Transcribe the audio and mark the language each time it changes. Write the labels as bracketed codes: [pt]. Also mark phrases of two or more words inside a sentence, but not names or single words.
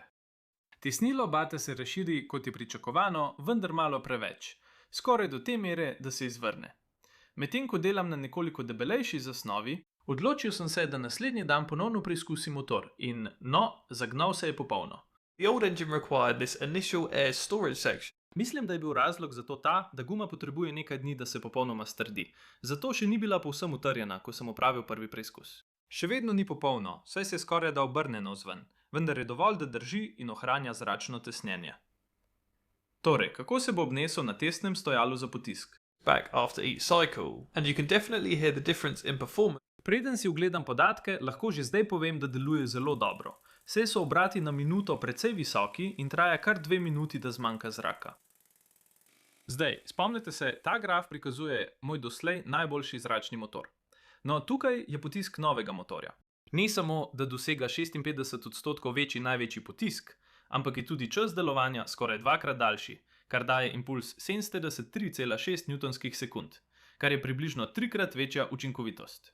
[sl] Tesnilo bata se razširi, kot je pričakovano, vendar malo preveč, skoraj do te mere, da se izvrne. Medtem ko delam na nekoliko debelejši zasnovi, odločil sem se, da naslednji dan ponovno preizkusim motor in, zagnal se je popolno. [en] The old engine required this initial air storage section. [sl] Mislim, da je bil razlog za to ta, da guma potrebuje nekaj dni, da se popolnoma strdi. Zato še ni bila povsem utrjena, ko sem opravil prvi preizkus. Še vedno ni popolno, saj se skoraj da obrne navzven, vendar je dovolj, da drži in ohranja zračno tesnjenje. Torej, kako se bo obnesel na testnem stojalu za potisk? [en] Back after each cycle, and you can definitely hear the difference in performance. [sl] Preden si ogledam podatke, lahko že zdaj povem, da deluje zelo dobro. Saj so obrati na minuto precej visoki in traja kar 2 minuti, da zmanjka zraka. Zdaj, spomnite se, ta graf prikazuje moj doslej najboljši zračni motor. No, tukaj je potisk novega motorja. Ni samo, da dosega 56% večji največji potisk, ampak je tudi čas delovanja skoraj dvakrat daljši, kar daje impuls 73,6 Nm, kar je približno 3-krat večja učinkovitost.